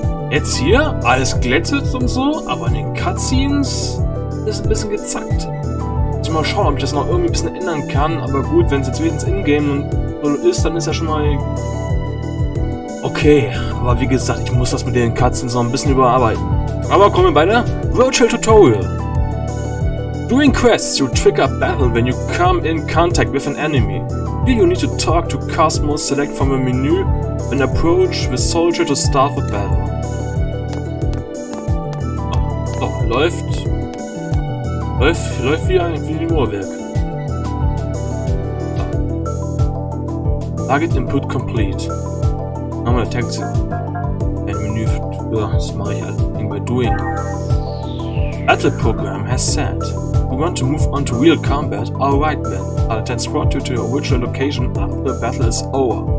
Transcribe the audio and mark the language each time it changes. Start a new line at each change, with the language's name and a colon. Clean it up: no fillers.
German: Jetzt hier alles glättet und so, aber in den Cutscenes ist ein bisschen gezackt. Muss mal schauen, ob ich das noch irgendwie ein bisschen ändern kann. Aber gut, wenn es jetzt wenigstens in-game so ist, dann ist ja schon mal okay. Aber wie gesagt, ich muss das mit den Cutscenes noch ein bisschen überarbeiten. Aber kommen wir bei der Virtual Tutorial.
English: During quests, you trigger battle when you come in contact with an enemy. Here you need to talk to Kos-Mos, select from a menu, and approach the soldier to start the battle.
German: Oh, läuft wie ein Uhrwerk.
English: Target input complete. Normal attack.
German: Ein Menü, ja, das mache ich halt bei Doing.
English: Battle program has set. We want to move on to real combat. Alright then, I'll transport you to your virtual location after the battle is over.